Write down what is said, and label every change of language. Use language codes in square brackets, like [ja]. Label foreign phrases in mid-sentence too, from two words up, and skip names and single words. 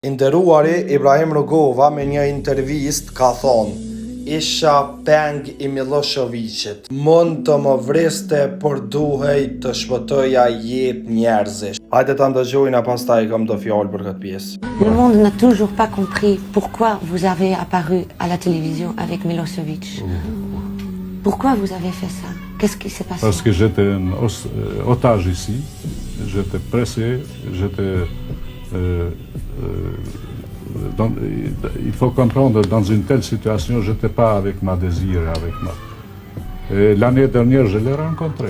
[sq] Nderuari Ibrahim Rugova me një intervist ka thonë: isha peng I Miloševićit, mund të më vriste, por duhej të shpëtoja jetë njerëzish. Hajde ta ndëgjojnë, pastaj kam do fjalë për këtë pjesë. [fr] Le monde n'a toujours pas compris pourquoi vous avez apparu à la télévision avec Milošević. Pourquoi vous avez fait ça? Qu'est-ce qui s'est passé? Parce que j'étais un otage ici, j'étais pressé, il faut comprendre, dans une telle situation, je n'étais pas avec ma désir, l'année dernière, je l'ai rencontré.